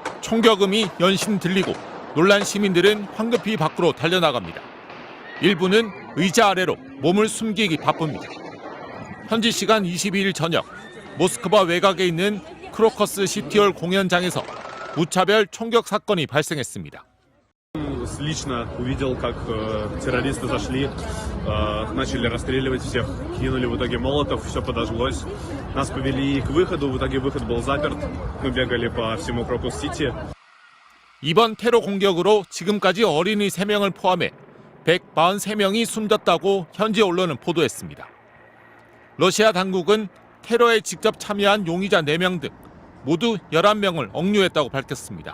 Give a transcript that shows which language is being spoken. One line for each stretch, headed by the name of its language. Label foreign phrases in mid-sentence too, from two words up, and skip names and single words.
Korean: 총격음이 연신 들리고 놀란 시민들은 황급히 밖으로 달려나갑니다. 일부는 의자 아래로 몸을 숨기기 바쁩니다. 현지 시간 22일 저녁 모스크바 외곽에 있는 크로커스 시티홀 공연장에서 무차별 총격 사건이 발생했습니다.
Russian: Лично увидел, как террористы зашли, начали расстреливать всех, кинули в итоге молотов, все подожглось. Нас повели к выходу, в итоге выход был заперт. Мы бегали по всему Крокус-Сити.
Korean: 이번 테러 공격으로 지금까지 어린이 3명을 포함해 143명이 숨졌다고 현지 언론은 보도했습니다. 러시아 당국은 테러에 직접 참여한 용의자 4명 등 모두 11명을 억류했다고 밝혔습니다.